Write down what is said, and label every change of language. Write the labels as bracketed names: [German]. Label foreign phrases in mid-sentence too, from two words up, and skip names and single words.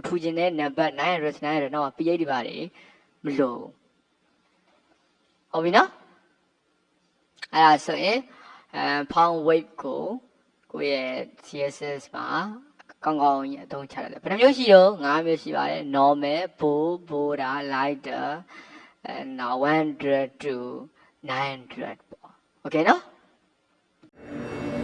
[Burmese] ထူခြင်းတဲ့နံပါတ်900တော့ ph တွေပါတယ်မလို့ဟုတ်ပြီနော်အဲ့ဒါဆိုရင် [English] font weight [Burmese] ကိုရဲ့ CSS မှာကောင်းကောင်းအသုံးချရတယ်ဘယ်နှမျိုးရှိတော့5မျိုးရှိပါတယ် [English] normal bold border lighter now 100 to 900 [Burmese] ပေါ့ okay နော်